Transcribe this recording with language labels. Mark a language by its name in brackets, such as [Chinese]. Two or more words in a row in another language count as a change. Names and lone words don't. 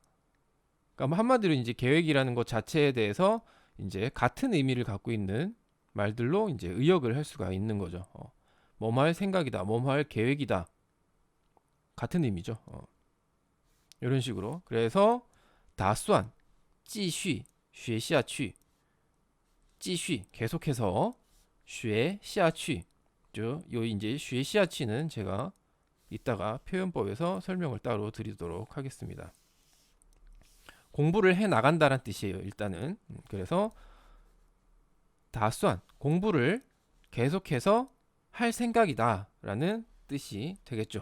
[Korean] 그러니까 한마디로 이제 계획이라는 것 자체에 대해서 이제 같은 의미를 갖고 있는 말들로 이제 의역을 할 수가 있는 거죠. 뭐뭐 할 생각이다. 뭐뭐 할 계획이다. 같은 의미죠. 이런 식으로. 그래서 [Chinese] 打算 继续学下去继续 [Korean] 계속해서 [Chinese] 学下去 [Korean] 요 이제 [Chinese] 学下去 [Korean] 는 제가 이따가 표현법에서 설명을 따로 드리도록 하겠습니다. 공부를 해 나간다란 뜻이에요. 일단은 그래서 打算 공부를 계속해서 할 생각이다 라는 뜻이 되겠죠.